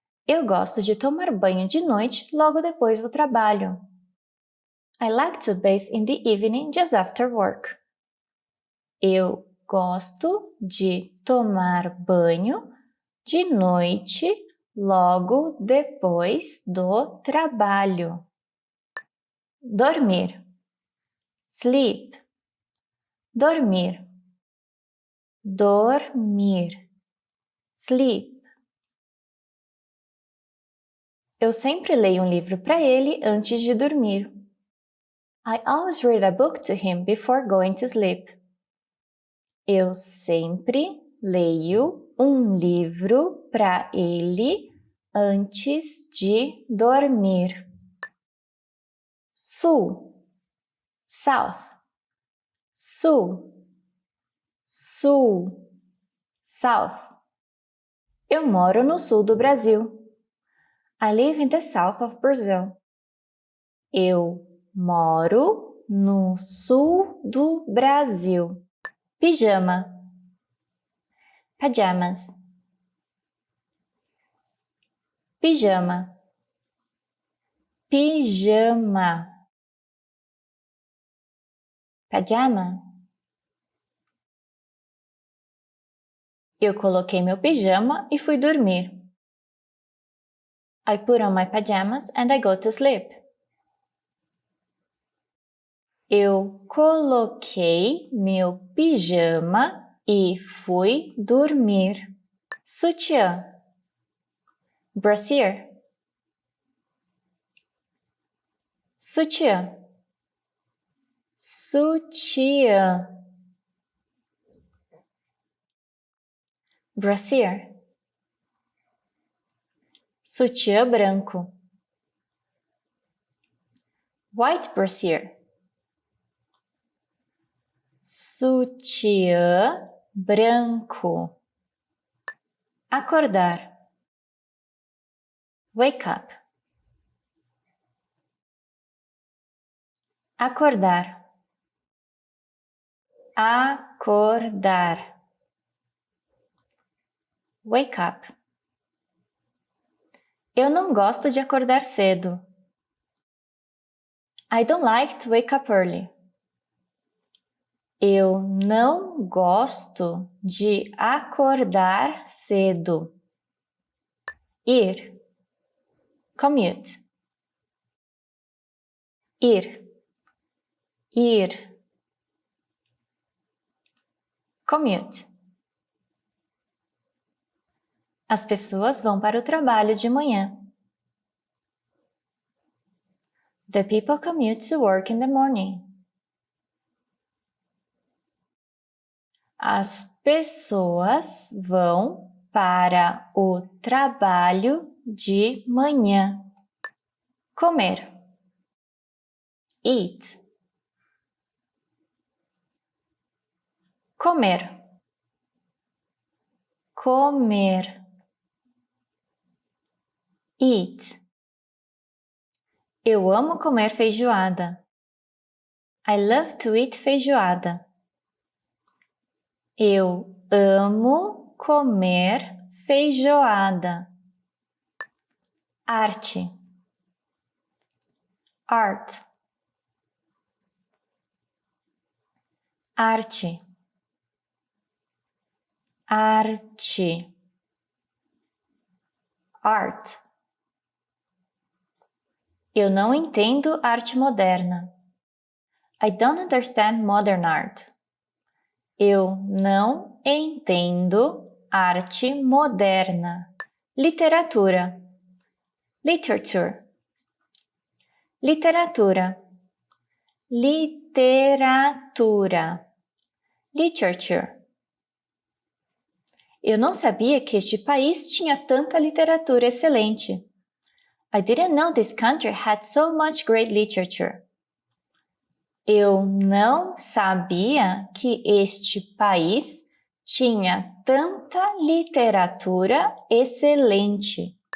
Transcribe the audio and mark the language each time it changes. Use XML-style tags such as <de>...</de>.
<pt>Eu gosto de tomar banho de noite logo depois do trabalho.</pt> <en>I like to bathe in the evening just after work.</en> <pt>Eu gosto de tomar banho de noite logo depois do trabalho. Dormir. Sleep. Dormir. Dormir. Sleep. Eu sempre leio um livro para ele antes de dormir.</pt> <en>I always read a book to him before going to sleep.</en> <pt>Eu sempre leio um livro para ele antes de dormir. Sul. South. Sul. Sul. South. Eu moro no sul do Brasil.</pt> <en>I live in the south of Brazil.</en> <pt>Eu moro no sul do Brasil. Pijama. Pajamas. Pijama. Pijama.</pt> <en>Pajama.</en> <pt>Eu coloquei meu pijama e fui dormir.</pt> <en>I put on my pajamas and I go to sleep.</en> <pt>Eu coloquei meu pijama e fui dormir. Sutiã. Brassiere. Sutiã. Sutiã.</pt> <en>Brassiere.</en> <pt>Sutiã branco.</pt> <en>White brassiere.</en> <pt>Sutiã branco. Acordar.</pt> <en>Wake up.</en> <pt>Acordar. Acordar.</pt> <en>Wake up.</en> <pt>Eu não gosto de acordar cedo.</pt> <en>I don't like to wake up early.</en> <pt>Eu não gosto de acordar cedo. Ir. Commute. Ir. Ir.</pt> <en>Commute.</en> <pt>As pessoas vão para o trabalho de manhã.</pt> <en>The people commute to work in the morning.</en> <pt>As pessoas vão para o trabalho de manhã. Comer. Eat. Comer. Comer. Eat. Eu amo comer feijoada.</pt> <en>I love to eat feijoada.</en> <pt>Eu amo comer feijoada.</pt> <en>Arte. Art.</en> <pt>Arte. Arte.</pt> <en>Art.</en> <pt>Eu não entendo arte moderna.</pt> <en>I don't understand modern art.</en> <pt>Eu não entendo arte moderna. Literatura. Literature. Literatura. Literatura. Literature. Eu não sabia que este país tinha tanta literatura excelente.</pt> <en>I didn't know this country had so much great literature.</en> <pt>Eu não sabia que este país tinha tanta literatura excelente.</pt>